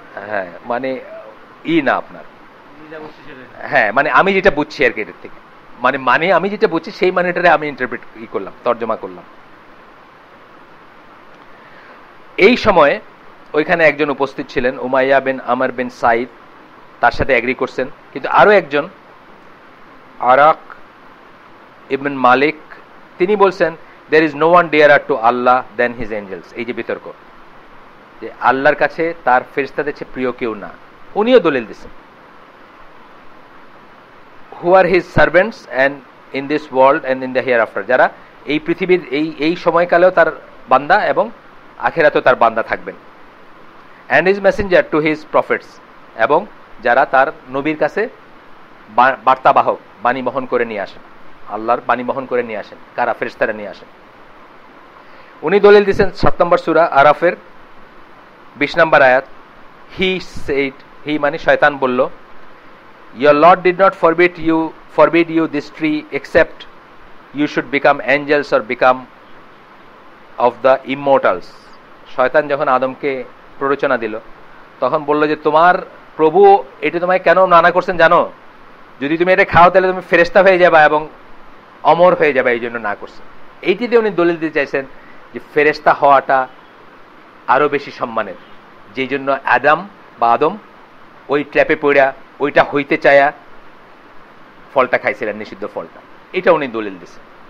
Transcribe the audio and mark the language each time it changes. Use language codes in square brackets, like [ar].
[bn] হ্যাঁ, মানে না আপনার, হ্যাঁ মানে আমি যেটা বুঝছি আর কি এটার থেকে, মানে আমি যেটা বুঝছি সেই মানেটারে আমি ইন্টারপ্রেট করলাম, তর্জমা করলাম। এই সময় ওইখানে একজন উপস্থিত ছিলেন, উমাইয়া বিন আমর বিন সাইদ, তার সাথে এগ্রি করছেন। কিন্তু আরো একজন আরাক ইবন মালিক, তিনি বলছেন [en] there is no one dearer to Allah than his angels। [bn] এই যে বিতর্ক, যে আল্লাহর কাছে তার ফেরেশতাদের চেয়ে প্রিয় কেউ না, উনিও দলিল দিচ্ছেন। [en] who are his servants and in this world and in the hereafter, [bn] যারা এই পৃথিবীর এই সময়কালেও তার বান্দা এবং আখিরাতেও তার বান্দা থাকবেন। [en] and his messenger to his prophets, [bn] এবং যারা তার নবীর কাছে বার্তাবাহক, বাণী বহন করে নিয়ে আসেন, আল্লাহর বাণী বহন করে নিয়ে আসেন। কারা? ফেরেশতারা নিয়ে আসেন। উনি দলিল দিচ্ছেন 7 নম্বর সূরা আরাফের 20 নম্বর আয়াত, হি সেড, হি মানে শয়তান বলল, [en] your Lord did not forbid you this tree except you should become angels or become of the immortals. [bn] শয়তান যখন আদমকে প্ররোচনা দিল তখন বলল যে তোমার প্রভু এটা তোমায় কেন মানা করছেন জানো? যদি তুমি এটা খাও তাহলে তুমি ফেরেশতা হয়ে যাবে এবং অমর হয়ে যাবে, এই জন্য না করছেন। এইটিতে উনি দলিল দিতে চাইছেন যে ফেরেশতা হওয়াটা আরো বেশি সম্মানের, যেই জন্য আদম ওই ট্র্যাপে পড়া ওইটা হইতে চায়া ফলটা খাইছিলেন, নিষিদ্ধ ফলটা। এটা উনি দলিল দিচ্ছেন।